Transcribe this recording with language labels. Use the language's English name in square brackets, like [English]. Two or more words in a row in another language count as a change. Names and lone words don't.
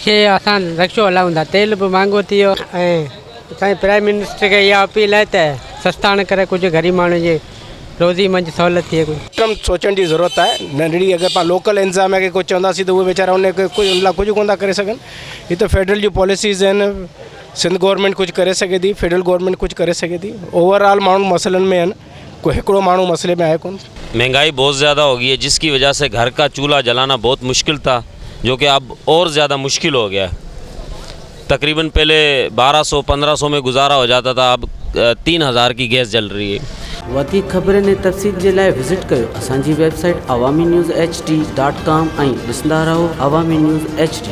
[Sindhi] रक्शो हलायूं था, तेल बि महांगो थी वियो। ऐं असांजे [English] prime minister [Sindhi] खे इहा अपील आहे त सस्ता न करे, कुझु गरीब माण्हू जी रोज़ी मंझि सहूलियत थिए। कुझु सोचण जी ज़रूरत आहे। नंढड़ी अगरि पाण लोकल इंतज़ाम खे कुझु चवंदासीं त उहे वीचारा उन लाइ कुझु कोन था करे सघनि। हीअ त फेडरल जी पॉलिसीज़ आहिनि, सिंध गवर्नमेंट कुछ करे सके थी, [English] federal government [Sindhi] कुछ करे सके थी। ओवरऑल माण्हू मसलन में आहिनि, कोई हिकिड़ो माण्हू मसले में आहे कोन। [Urdu] مہنگائی بہت زیادہ ہو گئی ہے، جس کی وجہ سے گھر کا چولہا جلانا بہت مشکل تھا، جو کہ اب اور زیادہ مشکل ہو گیا ہے. تقریباً پہلے 1200-1500 میں گزارا ہو جاتا تھا، اب 3000 کی گیس جل رہی ہے. [Sindhi] वधीक ख़बरनि ऐं तफ़सील जे लाइ विज़िट कयो असांजी वेबसाइट awaminews.hd.com ऐं ॾिसंदा रहो अवामी न्यूज़ HD।